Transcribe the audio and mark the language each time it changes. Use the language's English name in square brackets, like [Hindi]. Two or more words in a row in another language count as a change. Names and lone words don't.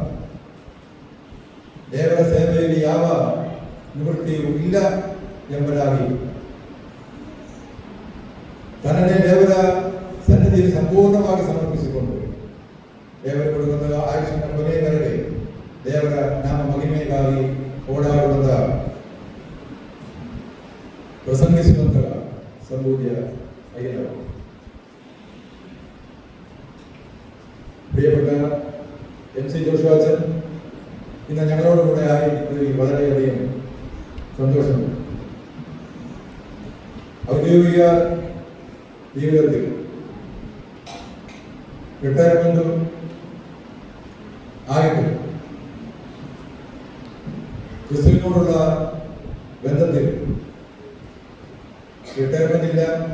[Kannada] ದೇವರ ಸೇವೆಯಲ್ಲಿ ಯಾವ ನಿವೃತ್ತಿಯೂ ಇಲ್ಲ ಎಂಬುದಾಗಿ ತನ್ನನ್ನೇ ದೇವರ ಸನ್ನಿಧಿಯಲ್ಲಿ ಸಂಪೂರ್ಣವಾಗಿ ಸಮರ್ಪಿಸಿಕೊಂಡು ದೇವರ ಕೊಡುವಂತಹ ಆಯುಷ್ಯ ಕೊನೆಯವರೆಗೆ ದೇವರ ನಾಮ ಮಹಿಮೆಗಾಗಿ ಓಡಾಡುವಂತಹ ಪ್ರಸಂಗಿಸುವಂತಹ ಸಂಬೂಜಿಯ ಅಯ್ಯನವರು. [Malayalam] പ്രിയപ്പെട്ട MC ജോഷുവാച്ചൻ ഇന്ന് ഞങ്ങളോട് കൂടെ ആയിരിക്കുന്നതിൽ വളരെയധികം സന്തോഷമുണ്ട്. ഔദ്യോഗിക ജീവിതത്തിൽ റിട്ടയർമെന്റും ആയിട്ടും ക്രിസ്തുവിനോടുള്ള ബന്ധത്തിൽ റിട്ടയർമെന്റ് ഇല്ല,